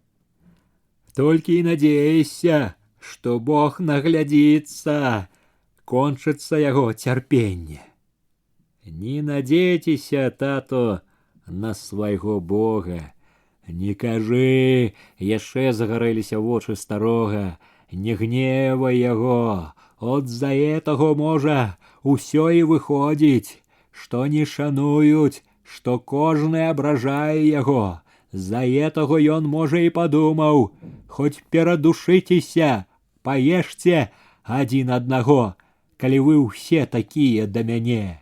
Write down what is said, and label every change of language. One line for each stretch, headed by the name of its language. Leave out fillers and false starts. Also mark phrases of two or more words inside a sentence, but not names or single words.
Belarusian: Толькі і надзейся, што Бог наглядзіцца, кончыцца яго цярпенне. Не надзейцеся, тато, на свайго Бога. Не кажы, яшчэ загарэліся вочы старога, не гневай яго. От за этого можа усё і выходзіць, што не шануюць, што кожны абражае яго. За этого ён можа і падумаў, хоць перадушыцеся, паешце адзін аднаго, калі вы ўсе такія да мяне.